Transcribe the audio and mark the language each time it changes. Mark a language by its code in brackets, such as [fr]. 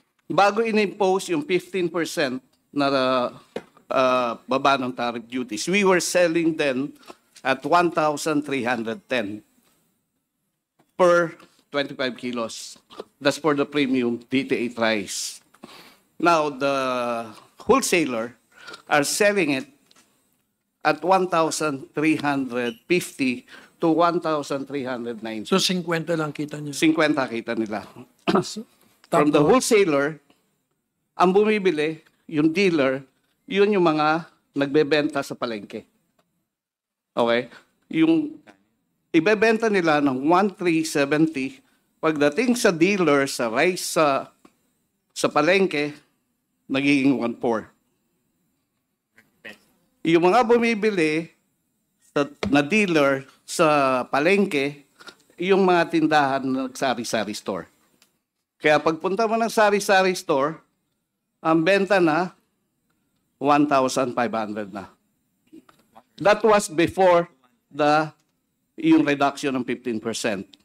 [tl] Bago in-impose yung 15% na baba ng [en] tariff duties, we were selling then at 1,310 per 25 kilos. That's for the premium DTA rice. Now, the wholesaler are selling it at 1,350 to 1,390. [tl] So 50 lang kita niyo. 50 kita nila. From the wholesaler, ang bumibili, yung dealer, yun yung mga nagbebenta sa palengke. Okay? Yung ibebenta nila ng 1,370, pagdating sa dealer, sa rice, sa palengke, nagiging 1,400. Yung mga bumibili na dealer sa palengke, yung mga tindahan ng sari-sari store. Kaya pagpunta mo ng sari-sari store, ang benta na 1,500 na. [en] That was before yung reduction ng 15%.